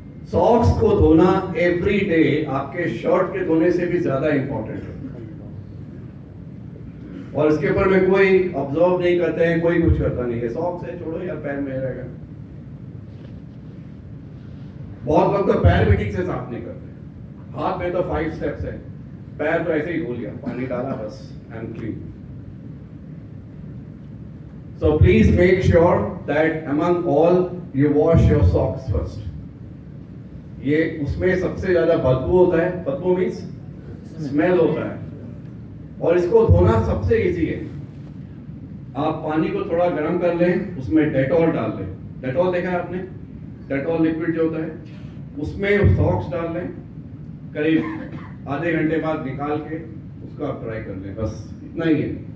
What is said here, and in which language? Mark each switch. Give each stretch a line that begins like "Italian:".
Hindi: Socks को धोना every day आपके शर्ट के धोने से भी ज्यादा इंपॉर्टेंट है, और इसके ऊपर में कोई ऑब्जर्व नहीं करते हैं, कोई कुछ करता नहीं है, सॉक्स है, छोड़ो यार, पैर में रहेगा। बहुत लोग तो पैर भी ठीक से साफ नहीं करते। हाथ में तो 5 स्टेप्स है, पैर तो ऐसे ही धो लिया, पानी डाला, बस,
English: And clean. So please make sure that among all you wash your socks first.
Hindi: ये उसमें सबसे ज्यादा बदबू होता है, बदबू मीन्स स्मेल होता है, और इसको धोना सबसे इजी है। आप पानी को थोड़ा गर्म कर लें, उसमें डेटॉल डाल लें। डेटॉल देखा है आपने? डेटॉल लिक्विड जो होता है, उसमें सॉक्स डाल लें, करीब आधे घंटे बाद निकाल के उसको आप ड्राई कर लें, बस इतना ही है।